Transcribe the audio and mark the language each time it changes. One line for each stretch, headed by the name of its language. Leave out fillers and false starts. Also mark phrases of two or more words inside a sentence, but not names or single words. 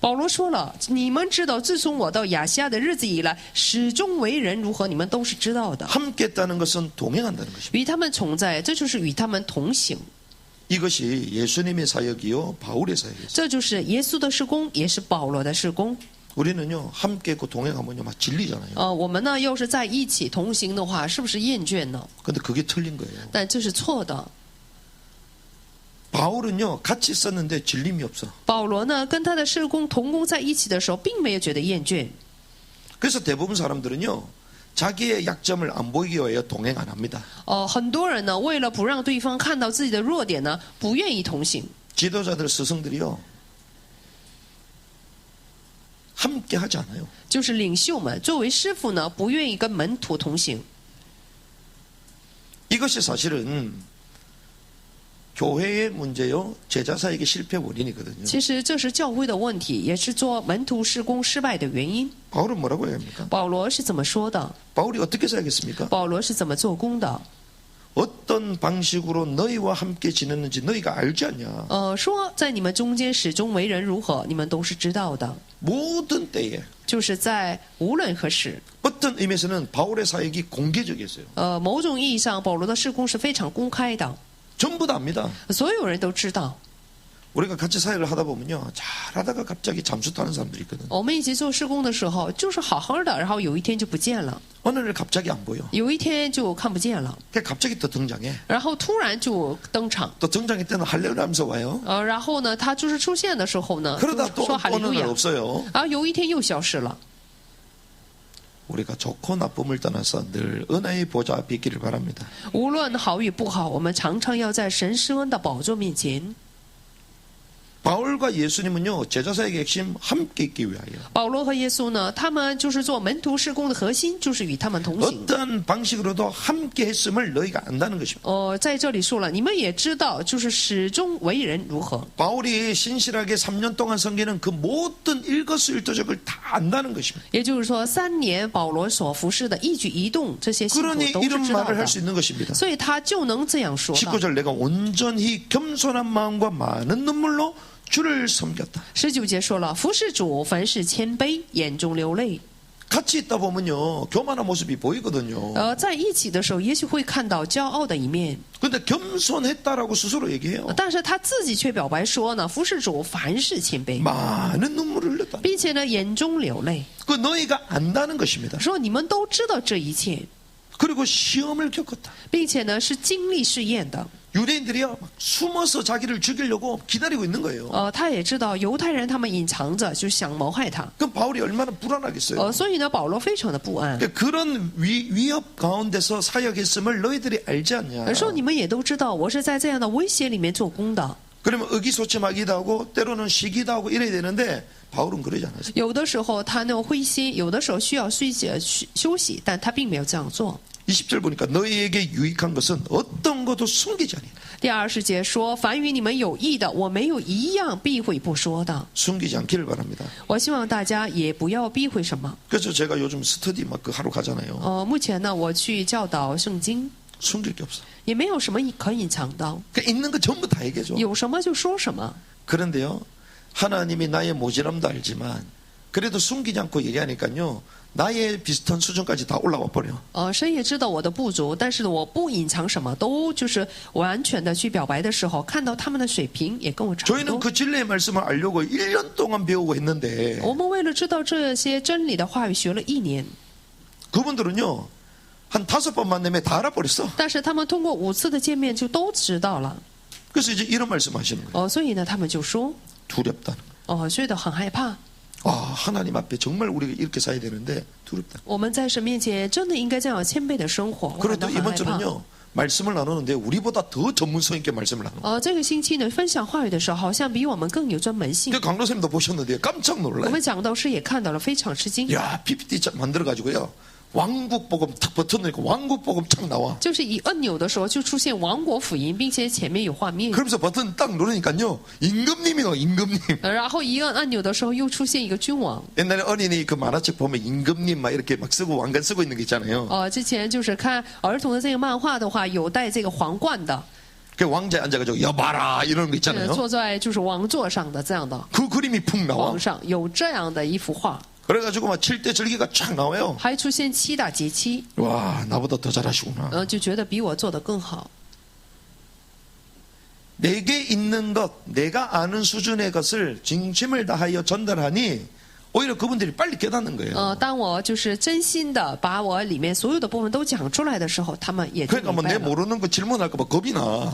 Chinese: 保罗说了：“你们知道，自从我到亚细亚的日子以来，始终为人如何，你们都是知道的。
Korean: 함께했다는 것은 동행한다는 것입니다.
Chinese: 与他们同在，这就是与他们同行，
Korean: 이것이 예수님의 사역이요 바울의 사역이었어요.
Chinese: 这就是耶稣的事工，也是保罗的事工。
Korean: 우리는요 함께 있고 동행하면요 막 질리잖아요.
Chinese: 我们呢，要是在一起同行的话，是不是厌倦呢？
Korean: 근데 그게 틀린 거예요.
Chinese: 但这是错的。
Korean: 바울은요 같이 있었는데 질림이 없어.
Chinese: 保罗呢，跟他的事工同工在一起的时候，并没有觉得厌倦。
Korean: 그래서 대부분 사람들은요 자기의 약점을 안 보이기 위해 동행 안 합니다.
Chinese: 很多人呢，为了不让对方看到自己的弱点呢，不愿意同行。
Korean: 지도자들 스승들이요 함께 하지 않아요.
Chinese: 就是领袖们作为师傅呢，不愿意跟门徒同行。
Korean: 이것이 사실은 교회의 문제요 제자 사역의 실패 원인이거든요.
Chinese: 其实这是教会的问题，也是做门徒事工失败的原因。
Korean: 바울은 뭐라고 얘기합니까?
Chinese: 保罗是怎么说的？
Korean: 바울이 어떻게 사역했습니까?
Chinese: 保罗是怎么做工的？
Korean: 어떤 방식으로 너희와 함께 지냈는지 너희가 알지 않냐.
Chinese: 说在你们中间始终为人如何，你们都是知道的。
Korean: 모든 때에
Chinese: 就是在无论何时，
Korean: 어떤 의미에서는 바울의 사역이 공개적이었어요.
Chinese: 某种意义上，保罗的事工是非常公开的，
Korean: 전부 다 압니다.
Chinese: 所有人都知道。
Korean: 우리가 같이 사역을 하다 보면요 잘하다가 갑자기 잠수 타는 사람들이 있거든.
Chinese: 我们一起做事工的时候，就是好好的，然后有一天就不见了，
Korean: 어느 날 갑자기 안 보여.
Chinese: 有一天就看不见了，
Korean: 그냥 갑자기 또 등장해.
Chinese: 然后突然就登场。
Korean: 또 등장할 때는 할렐루야 하면서 와요.
Chinese: 然后呢，他就是出现的时候呢，
Korean: 그러다
Chinese: 就
Korean: 또
Chinese: 说哈利
Korean: 어느
Chinese: 路
Korean: 날
Chinese: 亚，
Korean: 없어요.
Chinese: 然后有一天又消失了。
Korean: 우리가 좋고 나쁨을 떠나서 늘 은혜의 보좌 앞에 있기를 바랍니다.
Chinese: 无论好与不好，我们常常要在神施恩的宝座面前。
Korean: 바울과 예수님은요 제자 사역의 핵심 함께 있기 위하여
Chinese: 保罗和耶稣呢，他们就是做门徒事工的核心，就是与他们同行。
Korean: 어떤 방식으로도 함께 했음을 너희가 안다는 것입니다.
Chinese: 在这里说了，你们也知道，就是始终为人如何。
Korean: 바울이 신실하게 3년 동안 섬기는 그 모든 일거수일투족을 다 안다는 것입니다.
Chinese: 也就是说，3年保罗所服侍的一举一动，这些信徒
Korean: 그러니
Chinese: 都是
Korean: 이런
Chinese: 知道
Korean: 말을
Chinese: 的
Korean: 할 수 ， 있는 것입니다.
Chinese: 所以他就能这样说的。
Korean: 19절 내가 온전히 겸손한 마음과 많은 눈물로 주를 섬겼다.
Chinese: 19 节说了，服侍主，凡事谦卑，眼中流泪。
Korean: 같이 있다 보면요 교만한 모습이 보이거든요.
Chinese: 在一起的时候，也许会看到骄傲的一面，
Korean: 근데 겸손했다라고 스스로 얘기해요.
Chinese: 但是他自己却表白说呢，服侍主，凡事谦卑，
Korean: 많은 눈물을 흘렸다.
Chinese: 并且呢，眼中流泪，
Korean: 그 너희가 안다는 것입니다.
Chinese: 说你们都知道这一切。
Korean: 그리고 시험을 겪었다.
Chinese: 并且呢是经历试验的。
Korean: 유대인들이요 막 숨어서 자기를 죽이려고 기다리고 있는 거예요.
Chinese: 他也知道犹太人他们隐藏着，就想谋害他。
Korean: 그럼 바울이 얼마나 불안하겠어요.
Chinese: 所以呢，保罗非常的不安。
Korean: 그런 위협 가운데서 사역했음을 너희들이 알지 않냐.
Chinese: 说你们也都知道，我是在这样的威胁里面做工的。
Korean: 그러면 의기소침하기도 하고 때로는 시기도 하고 이래야 되는데 바울은 그러지 않았어요.
Chinese: 有的时候他那种灰心，有的时候需要休息，但他并没有这样做。
Korean: 20절 보니까 너희에게 유익한 것은 어떤 것도 숨기지 아니라.
Chinese: 第20节说：“凡与你们有益的，我没有一样避讳不说的。
Korean: 숨기지 않기를 바랍니다.
Chinese: 我希望大家也不要避讳什么。
Korean: 그래서 제가 요즘 스터디 막 그 하러 가잖아요.
Chinese: 目前呢，我去教导圣经，
Korean: 숨길 게 없어.
Chinese: 也没有什么可隐藏的，
Korean: 그러니까 있는 거 전부 다 얘기해줘.
Chinese: 有什么就说什么。
Korean: 그런데요, 하나님이 나의 모질함도 알지만 그래도 숨기지 않고 얘기하니까요, 나의 비슷한 수준까지 다 올라와 버려.
Chinese: 神也知道我的不足，但是我不隐藏什么，都就是完全的去表白的时候，看到他们的水平也跟我差不
Korean: 저희는
Chinese: 多。
Korean: 그 진리의 말씀을 알려고 1년 동안 배우고 했는데
Chinese: 我们为了知道这些真理的话语，学了1年，
Korean: 그분들은요, 한 5번 만남에 다 알아버렸어.
Chinese: 但是他们通过5次的见面就都知道了。
Korean: 그래서 이제 이런 말씀 하시는 거예요.
Chinese: 所以呢，他们就说，
Korean: 두렵다는 거예요.
Chinese: 觉得很害怕。
Korean: 아, 하나님 앞에 정말 우리가 이렇게 살아야 되는데 두렵다.
Chinese: 我们在神面前真的应该这样谦卑的生活。我感到
Korean: 그래도
Chinese: 很
Korean: 이번
Chinese: 害怕。
Korean: 주는요, 말씀을 나누는데 우리보다 더 전문성 있게 말씀을 나누는
Chinese: 这个星期呢，分享话语的时候，好像比我们更有专门性。
Korean: 그 강로쌤도 보셨는데 깜짝
Chinese: 我
Korean: 놀라요.
Chinese: 们讲道师也看到了，非常吃惊。
Korean: 야, PPT 만들어가지고요, 왕국 복음 탁 버튼으니까 왕국 복음 탁 나와.
Chinese: 就是一按钮的时候就出现王国福音，并且前面有画面。
Korean: 그러면서 버튼 딱 누르니까요, 임금님이 나와, 임금님.
Chinese: 然后一按按钮的时候，又出现一个君王。
Korean: 옛날에 어린이 그 만화책 보면 임금님 막 이렇게 막 쓰고 왕관 쓰고 있는 게 있잖아요.
Chinese: 之前就是看儿童的这个漫画的话，有戴这个皇冠的，
Korean: 그 왕자에 앉아가지고 여봐라 이러는 거 있잖아요.
Chinese: 坐在就是王座上的这样的
Korean: 그 그림이 푹 나와.
Chinese: 皇上，有这样的一幅画，
Korean: 그래가지고 막 7대 절기가 쫙 나와요.
Chinese: 还出现7大节期，
Korean: 와, 나보다 더 잘하시구나.
Chinese: 就觉得比我做得更好。
Korean: 내게 있는 것, 내가 아는 수준의 것을 진심을 다하여 전달하니 오히려 그분들이 빨리 깨닫는 거예요.
Chinese: 当我就是真心的把我里面所有的部分都讲出来的时候，他们也就
Korean: 그러니까
Chinese: 明
Korean: 뭐
Chinese: 白
Korean: 내
Chinese: 了。
Korean: 모르는 거 질문할까 봐 겁이 나.